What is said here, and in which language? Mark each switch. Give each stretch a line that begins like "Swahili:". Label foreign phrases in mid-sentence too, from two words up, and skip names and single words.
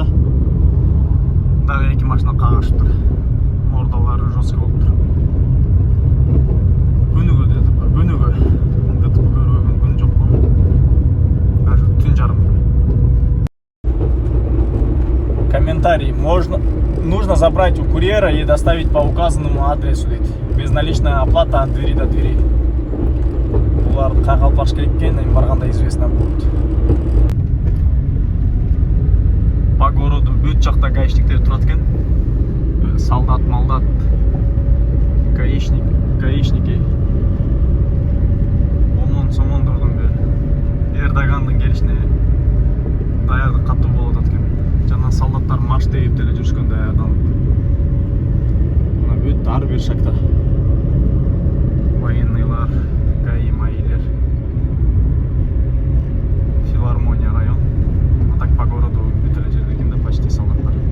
Kyrgyz: Дагы 2 машина кагышып тур. Мордалары жесткий болуп тур. Күнүгө дедим, күнүгө. ДТП көрбөгөн күн жок го. Даже түн жарым. Комментарий.
Russian: Нужно забрать у курьера и доставить по указанному адресу. Безналичная оплата от двери до двери.
Kyrgyz: Буларды кайга алып барыш керек экен, эми барганда
Russian: известно будет. По городу
Kyrgyz: бүт жакта гаишниктер турат экен. Солдат, молдат, гаишники. Омон-сомон турдум бе. Эрдогандын келишине даярдык катуу болуп атат экен. Жана солдаттар марш терип деле жүрүшкөн даярданып. Мына бүт ар бир шакта военныйлар, гаи маилер, филармония район.
Russian: А так по городу
Kyrgyz: бүт эле жерлеринде почти солдаттар.